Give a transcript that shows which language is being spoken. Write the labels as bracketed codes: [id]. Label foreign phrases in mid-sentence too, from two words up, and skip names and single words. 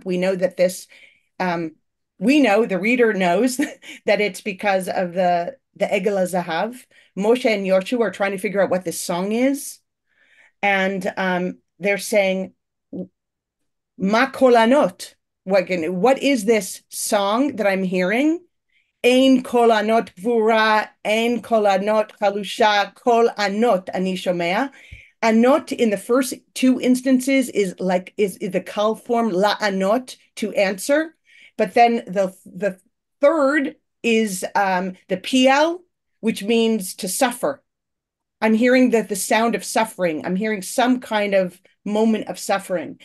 [en] We know that we know, the reader knows that it's because of the [he] עגל זהב. [en] Moshe and Yoshua are trying to figure out what this song is, and they're saying, [he] מה קול ענות. [en] What is this song that I'm hearing? [he] אין קול ענות גבורה, אין קול ענות חלושה, קול ענות אני שומע. [en] Anot in the first two instances is the kal form [he] לענות, [en] to answer, but then the third is the PL, which means to suffer. I'm hearing the sound of suffering. I'm hearing some kind of moment of suffering.